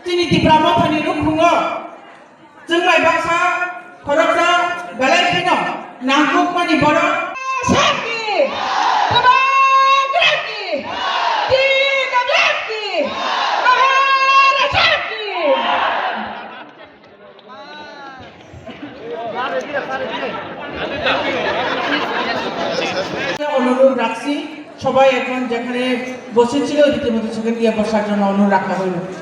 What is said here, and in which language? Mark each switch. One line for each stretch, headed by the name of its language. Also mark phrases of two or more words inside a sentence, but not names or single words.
Kok Borok: तिब्रा मथानि रुखुङो जों माइबासा खरसा बेलाय खिनो नांगौ मानि बर' साखि तबाग्राकी तीनग्राकी महाराजाकी
Bangla: অনুরোধ রাখছি সবাই এখন যেখানে বসেছিল রীতিমতো সেখানে গিয়ে বসার জন্য অনুরোধ রাখা হইল